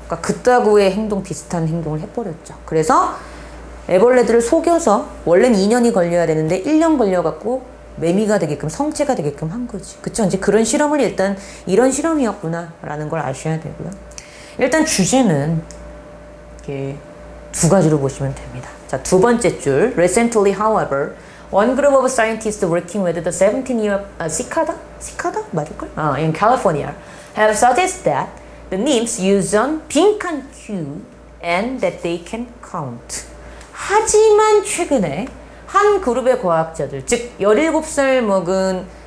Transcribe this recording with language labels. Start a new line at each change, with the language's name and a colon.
Korean: 그러니까 그따구의 비슷한 행동을 해버렸죠. 그래서 애벌레들을 속여서 원래는 2년이 걸려야 되는데 1년 걸려갖고 매미가 되게끔, 성체가 되게끔 한 거지. 그쵸? 이제 그런 실험을 일단 이런 실험이었구나라는 걸 아셔야 되고요. 일단 주제는 이렇게 2가지로 보시면 됩니다. 자, 2번째 줄.
English: Recently, however, one group of scientists working with the 17-year cicada?
Korean: 맞을걸?
English: In California have suggested that the nymphs use on 빈칸 cue and that they can count.
Korean: 하지만 최근에 한 그룹의 과학자들, 즉 17살 먹은